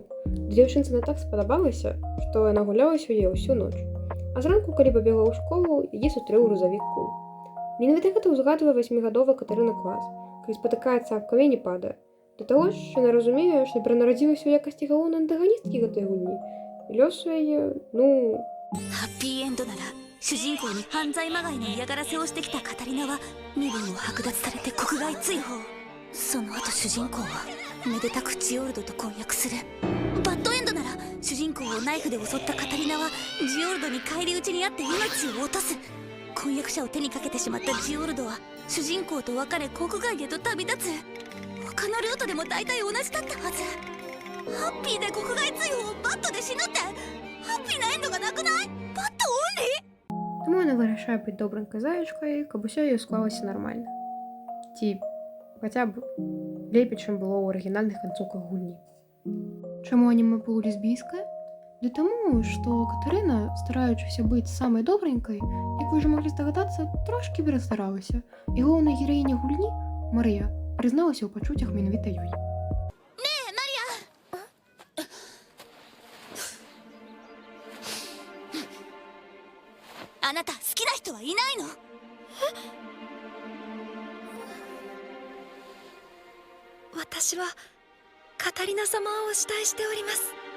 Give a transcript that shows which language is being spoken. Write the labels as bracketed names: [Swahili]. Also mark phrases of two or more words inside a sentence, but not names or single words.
[Belarusian] Дзяўчынцы на так спадабалася, што яна гулялася ў яе ўсю ноч. А зранку, калі пабегла ў школу, яе сустрэў грузавік кул. Менавіта гэта ўзгадвае 8гадовая Катарына клас, калі спатыкаецца аб камень і падае. Да таго ж, яна разумее, што перанарадзілася ў якасці галоўнай антаганісткі гэтай гульні. І лёс у яе, [Japanese] ハッピーエンドなら主人公に犯罪まがいの嫌がらせをしてきたカタリナは身分を剥奪されて国外追放。その後主人公はめでたくジオルドと婚約する。バッドエンドなら主人公をナイフで襲ったカタリナはジオルドに返り討ちにあって命を落とす。婚約者を手にかけてしまったジオルドは主人公と別れ国外へと旅立つ。他のルートでも大体同じだったはず。ハッピーで国外追放をバッドで死ぬって、ハッピーなエンドがなくない？バッドオンリー？ [Belarusian] Таму яна вырашае быць добранькай заячкай, каб усё ёй склалася нармальна. Ці хаця б лепей, чым было ў арыгінальных канцоўках гульні. Чаму анімэ было лесбійскае? Ды таму, што Катарына, стараючыся быць самай добранькай, як вы ўжо маглі здагадацца, трошкі перастаралася. І галоўная гераіня гульні, Марыя, прызналася ў пачуццях менавіта ёй. [Japanese] あなた好きな人はいないの？私はカタリナ様を慕いしております。